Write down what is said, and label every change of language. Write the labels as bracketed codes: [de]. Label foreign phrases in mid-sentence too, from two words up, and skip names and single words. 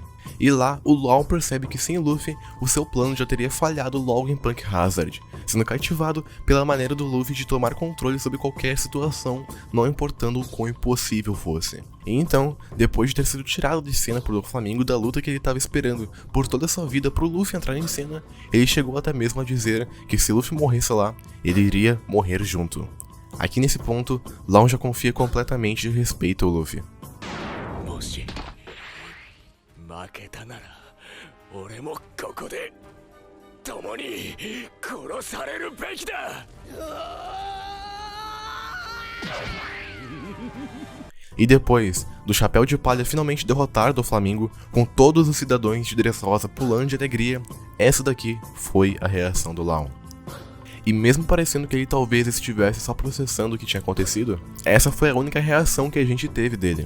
[pt] E lá, o Law percebe que sem Luffy, o seu plano já teria falhado logo em Punk Hazard, sendo cativado pela maneira do Luffy de tomar controle sobre qualquer situação, não importando o quão impossível fosse. E então, depois de ter sido tirado de cena por Doflamingo da luta que ele estava esperando por toda a sua vida pro Luffy entrar em cena, ele chegou até mesmo a dizer que se Luffy morresse lá, ele iria morrer junto. Aqui nesse ponto, Law já confia completamente de respeito ao Luffy. [ja] 負けたなら俺もここで共に殺されるべきだ。 [pt] E depois do Chapéu de Palha finalmente derrotar Doflamingo, com todos os cidadãos de Dressrosa pulando de alegria, essa daqui foi a reação do Law. E mesmo parecendo que ele talvez estivesse só processando o que tinha acontecido, essa foi a única reação que a gente teve dele.